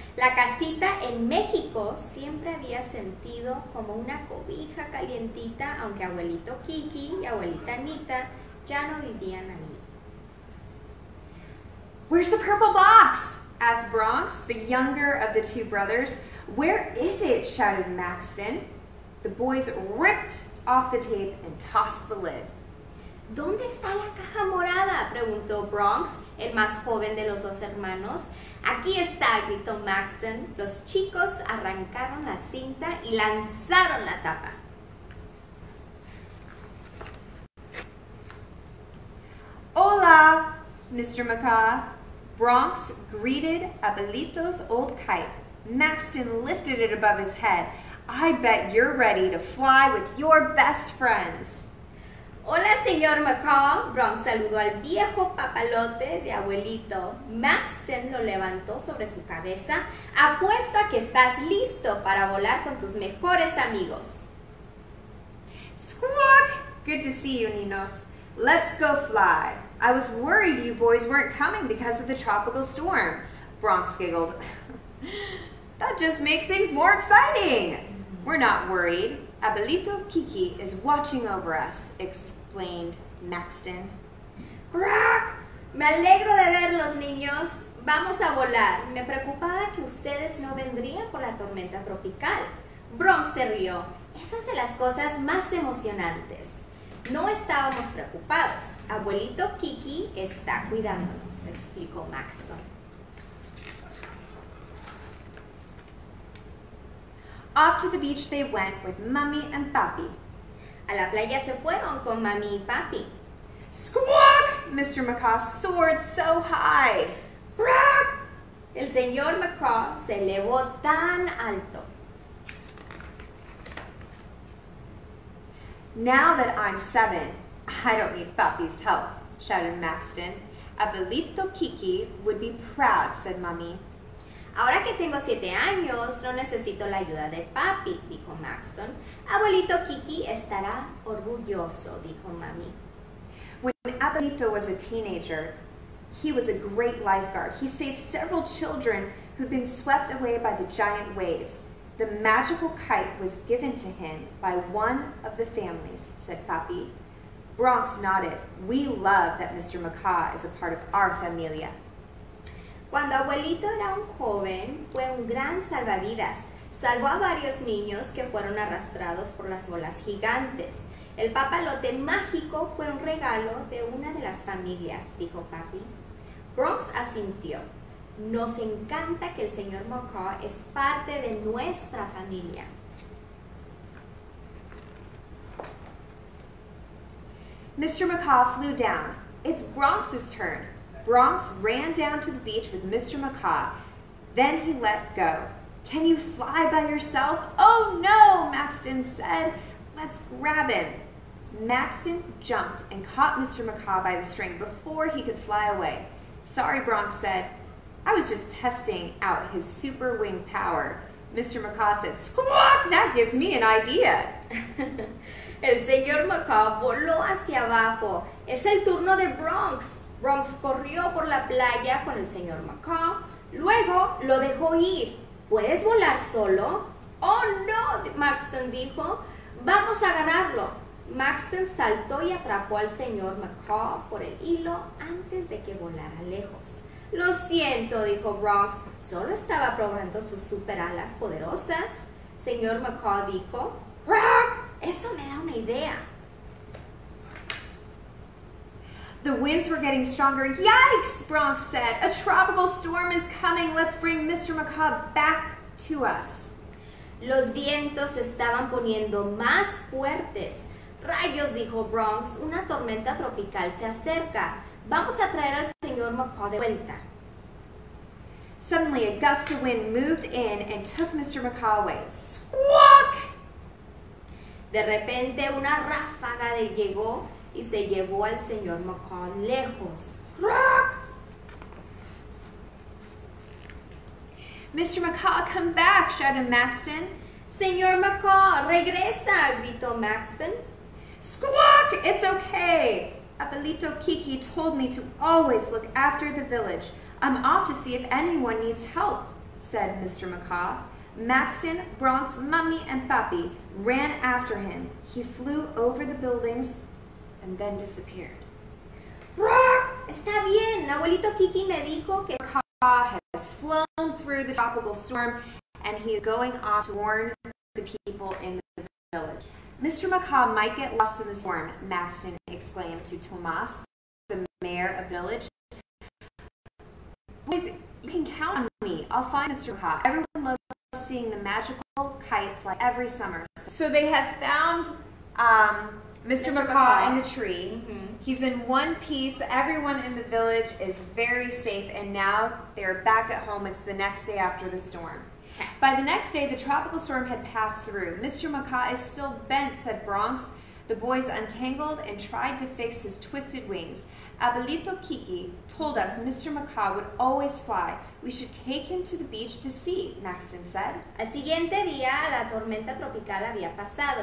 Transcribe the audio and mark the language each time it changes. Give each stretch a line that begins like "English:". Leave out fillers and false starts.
Spanish: La casita en México siempre había sentido como una cobija calientita, aunque abuelito Kiki y abuelita Anita ya no vivían allí.
English: Where's the purple box? Asked Bronx, the younger of the 2 brothers. Where is it? Shouted Maxton. The boys ripped off the tape and tossed the lid.
Spanish: ¿Dónde está la caja morada?, preguntó Bronx, el más joven de los 2 hermanos. Aquí está, gritó Maxton. Los chicos arrancaron la cinta y lanzaron la tapa.
English: Hola, Mr. Macaw. Bronx greeted Abuelito's old kite. Maxton lifted it above his head. I bet you're ready to fly with your best friends.
Spanish: Hola, señor Macaw. Bronx saludó al viejo papalote de abuelito. Maxton lo levantó sobre su cabeza. Apuesto a que estás listo para volar con tus mejores amigos.
English: Squawk! Good to see you, Ninos. Let's go fly. I was worried you boys weren't coming because of the tropical storm. Bronx giggled. That just makes things more exciting. We're not worried. Abuelito Kiki is watching over us, explained Maxton. ¡Crack!
Spanish: Me alegro de verlos, niños. Vamos a volar. Me preocupaba que ustedes no vendrían por la tormenta tropical. Bronx se rió. Esa es de las cosas más emocionantes. No estábamos preocupados. Abuelito Kiki está cuidándonos, explicó Maxton.
English: Off to the beach they went with Mommy and Papi.
Spanish: A la playa se fueron con Mami y Papi.
English: Squawk! Mr. Macaw soared so high. ¡Crack!
Spanish: El señor Macaw se elevó tan alto.
English: Now that I'm 7, I don't need Papi's help, shouted Maxton. Abuelito Kiki would be proud, said Mommy.
Spanish: Ahora que tengo 7 años, no necesito la ayuda de papi, dijo Maxton. Abuelito Kiki estará orgulloso, dijo Mami.
English: When Abuelito was a teenager, he was a great lifeguard. He saved several children who'd been swept away by the giant waves. The magical kite was given to him by one of the families, said Papi. Bronx nodded. We love that Mr. Macaw is a part of our familia.
Spanish: Cuando abuelito era un joven, fue un gran salvavidas. Salvó a varios niños que fueron arrastrados por las olas gigantes. El papalote mágico fue un regalo de una de las familias, dijo Papi. Bronx asintió. Nos encanta que el señor Macaw es parte de nuestra familia.
English: Mr. Macaw flew down. It's Bronx's turn. Bronx ran down to the beach with Mr. Macaw. Then he let go. Can you fly by yourself? Oh no, Maxton said. Let's grab him. Maxton jumped and caught Mr. Macaw by the string before he could fly away. Sorry, Bronx said. I was just testing out his super wing power. Mr. Macaw said, squawk, that gives me an idea.
Spanish: El señor Macaw voló hacia abajo. Es el turno de Bronx. Bronx corrió por la playa con el señor Macaw. Luego lo dejó ir. ¿Puedes volar solo? Oh no, Maxton dijo. Vamos a agarrarlo. Maxton saltó y atrapó al señor Macaw por el hilo antes de que volara lejos. Lo siento, dijo Bronx. Solo estaba probando sus super alas poderosas. Señor Macaw dijo, ¡Rock! Eso me da una idea.
English: The winds were getting stronger. Yikes, Bronx said. A tropical storm is coming. Let's bring Mr. Macaw back to us.
Spanish: Los vientos se estaban poniendo más fuertes. Rayos, dijo Bronx, una tormenta tropical se acerca. Vamos a traer al señor Macaw de vuelta.
English: Suddenly, a gust of wind moved in and took Mr. Macaw away. Squawk!
Spanish: De repente, una ráfaga llegó y se llevó al señor Macaw lejos. ¡Rock!
English: Mr. Macaw, come back, shouted Maxton.
Spanish: Señor Macaw, regresa, gritó Maxton.
English: Squawk! It's okay. Abuelito Kiki told me to always look after the village. I'm off to see if anyone needs help, said Mr. Macaw. Maxton, Bronx, Mummy, and Papi ran after him. He flew over the buildings and then disappeared. ¡Rock!
Spanish: Está bien, abuelito Kiki me dijo que
English: Macaw has flown through the tropical storm and he is going off to warn the people in the village. Mr. Macaw might get lost in the storm, Maxton exclaimed to Tomas, the mayor of the village. Boys, you can count on me. I'll find Mr. Macaw. Everyone loves seeing the magical kite fly every summer. So they have found Mr. Macaw in the tree. Mm-hmm. He's in one piece. Everyone in the village is very safe, and now they're back at home. It's the next day after the storm. By the next day, the tropical storm had passed through. Mr. Macaw is still bent, said Bronx. The boys untangled and tried to fix his twisted wings. Abuelito Kiki told us Mr. Macaw would always fly. We should take him to the beach to see, Maxton said.
Spanish: Al siguiente día, la tormenta tropical había pasado.